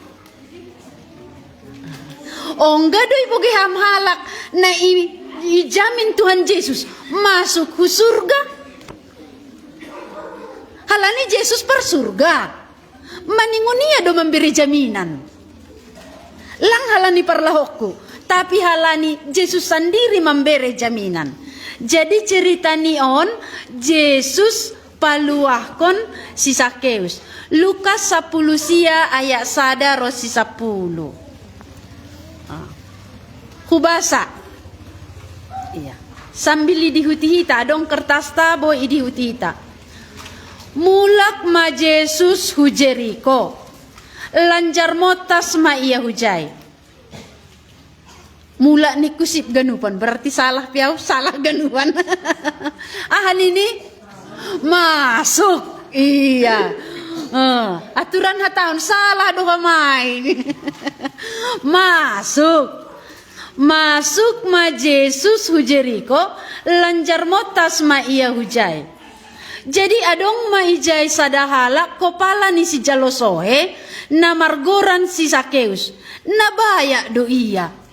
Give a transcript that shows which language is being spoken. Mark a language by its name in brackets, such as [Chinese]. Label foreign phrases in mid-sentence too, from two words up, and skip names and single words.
[Batak Simalungun] Ongga do ibo geham halak na ijamin Tuhan Yesus masuk ku surga. Halani Yesus per surga. Maningunia do [Indonesian] memberi jaminan. [Batak Simalungun] Lang halani parlahokku, tapi halani Yesus [Indonesian] sendiri memberi jaminan. [Batak Simalungun] Jadi cerita ni on Yesus paluahkon si Sakeus. Lukas 10 sia ayat sada rosi 10. Hubasa. Iya. Sambil idihutihita dong kertas tabo idihutihita. Mulak ma Yesus hu Jeriko. Lanjar motas ma iya hujai. Mula ni kusip ganupan berarti salah piau salah ganupan. Ahan ini masuk. Iya. Aturan hataun salah doa mai. Masuk ma Yesus hu Jeriko lanjar motas ma iya hujai. Jadi adong ma ijai sadahala kopala ni si jalosohe na margoran si Sakeus na baya do iya.